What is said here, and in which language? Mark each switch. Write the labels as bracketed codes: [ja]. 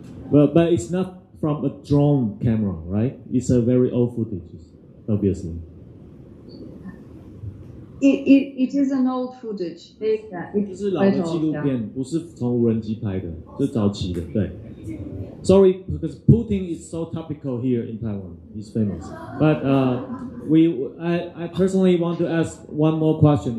[en] Well, but it's not from a drone camera, right? It's a very old footage, obviously. It is an old footage. [zh] 这是老的纪录片，不是从无人机拍的，这是早期的。 [en] 对 ，Sorry, because Putin is so topical here in Taiwan. He's famous. But I personally want to ask one more question.